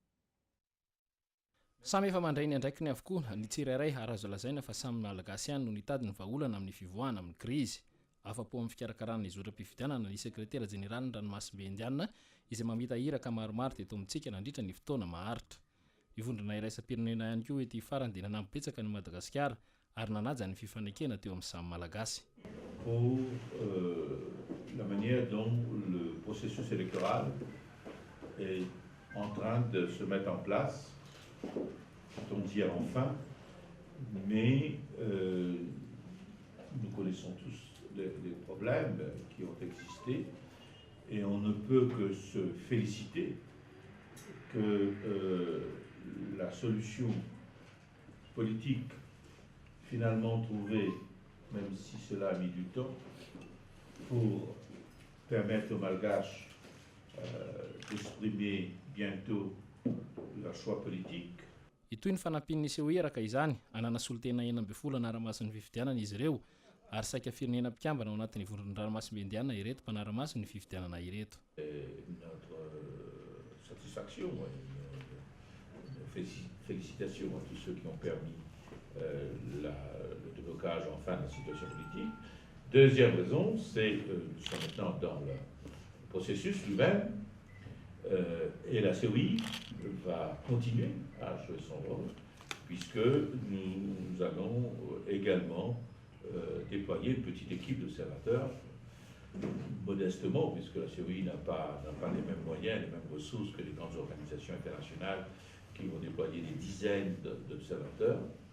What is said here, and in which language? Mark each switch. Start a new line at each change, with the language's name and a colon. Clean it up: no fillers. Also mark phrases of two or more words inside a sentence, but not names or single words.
Malagasy: Samy efa mandray ny andraikiny avokoa ny tsirairay ary azo lazaina fa samy malagasy ihany no nitady ny vahaolana amin'ny fivoahana amin'ny krizy. Afa-po amin'ny fikarakarana ny zotra-pifidianana ny sekretera jeneraliny ranomasimbe indianina izay mamita iraka maromaro teto amintsika nandritra ny fotoana maharitra. Ivondrona iraisam-pirenena ihany koa ety farany dia nanampibetsaka ny Madagasikara ary nanaja ny fifanekena teo amin'ny samy malagasy.
French: Pour la manière dont le processus électoral est en train de se mettre en place, on dire enfin, mais nous connaissons tous les problèmes qui ont existé et on ne peut que se féliciter que la solution politique finalement trouvée, même si cela a mis du temps, pour permettre aux Malgaches d'exprimer bientôt leur choix politique.
Malagasy: Itoy ny fanampin'ny iseho eraka izany anana solotena 12 anaramaso ny fifidianana izy ireo ary saika firenena mpikambana ao anatin'ny vondron'ny ranomasimbe indianina ireto mpanaramaso ny fifidianana ireto.
French: Notre satisfaction, nos félicitations à tous ceux qui ont permis le déblocage enfin de la situation politique. Deuxième raison, c'est que nous sommes maintenant dans le processus lui-même et la COI va continuer à jouer son rôle puisque nous allons également déployer une petite équipe d'observateurs modestement, puisque la COI n'a pas les mêmes moyens, les mêmes ressources que les grandes organisations internationales qui vont déployer des dizaines d'observateurs.